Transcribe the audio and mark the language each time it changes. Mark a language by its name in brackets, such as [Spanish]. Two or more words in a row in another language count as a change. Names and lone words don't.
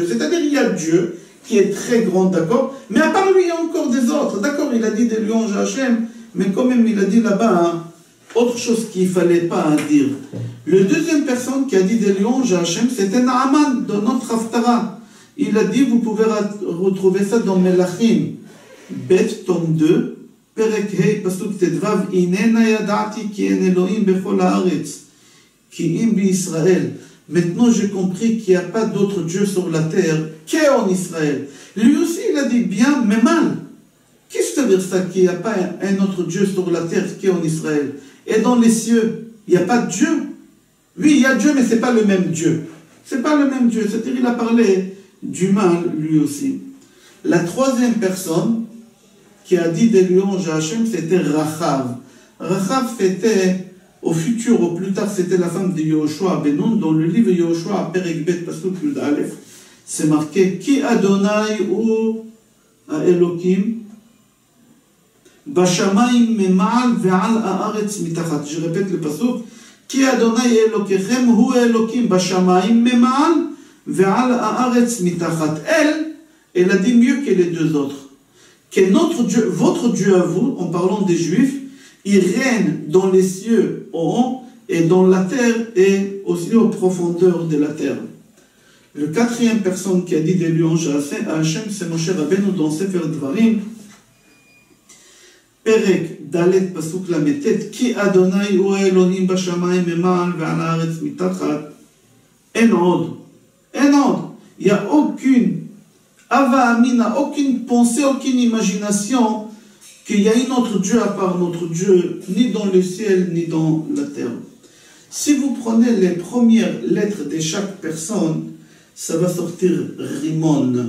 [French] C'est-à-dire il y a Dieu qui est très grand, d'accord? Mais à part lui, il y a encore des autres. D'accord, il a dit des louanges à Hachem, mais quand même il a dit là-bas autre chose qu'il ne fallait pas dire. Le deuxième personne qui a dit des louanges à Hachem, c'était Naaman, dans notre Haftara. Il a dit, vous pouvez retrouver ça dans Melachim, Bet, tome 2, [Hebrew] פרק ה פסוק טו, הנה נא ידעתי כי אין אלהים בכל הארץ כי אם בישראל. [French] Maintenant, j'ai compris qu'il n'y a pas d'autre Dieu sur la terre qu'en Israël. Lui aussi, il a dit bien, mais mal. Qu'est-ce que ça veut dire ça, qu'il n'y a pas un autre Dieu sur la terre qu'en Israël? Et dans les cieux, il n'y a pas de Dieu? Oui, il y a Dieu, mais ce n'est pas le même Dieu. Ce n'est pas le même Dieu. C'est-à-dire qu'il a parlé du mal, lui aussi. La troisième personne qui a dit des louanges à Hachem, c'était Rachav. Rachav, c'était... Au futur, au plus tard, c'était la femme de Yehoshua ben Nun. Dans le livre [Hebrew] Yehoshua, פרק ב פסוק יא, [French] c'est marqué [Hebrew] כי ה' הוא אלהים בשמים ממעל ועל הארץ מתחת. [French] Je répète le pasuk [Hebrew] כי ה' אלהיכם הוא אלהים בשמים ממעל ועל הארץ מתחת. [French] Elle a dit mieux que les deux autres. Que notre Dieu, votre Dieu à vous, en parlant des Juifs, il règne dans les cieux au haut et dans la terre et aussi aux profondeurs de la terre. Le quatrième personne qui a dit des louanges à Hachem, c'est Moshe Rabbeinu dans Sefer Dvarim. [Hebrew] פרק ד פסוק לט כי ה' הוא אלהים בשמים ממעל ועל הארץ מתחת. אין עוד. [French] Il n'y a aucune [Hebrew] הוה אמינא, [French] aucune pensée, aucune imagination qu'il y a un autre Dieu à part notre Dieu, ni dans le ciel, ni dans la terre. Si vous prenez les premières lettres de chaque personne, ça va sortir Rimon.